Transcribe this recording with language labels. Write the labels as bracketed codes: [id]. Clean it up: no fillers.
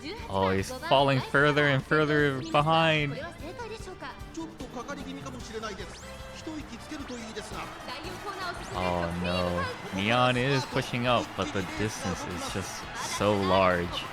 [en] Oh, he's falling further and further behind. [ja] ちょっとかかり気味かもしれないです。一息つけるといいですが。 [en] Oh no. Neon is pushing up, but the distance is just so large.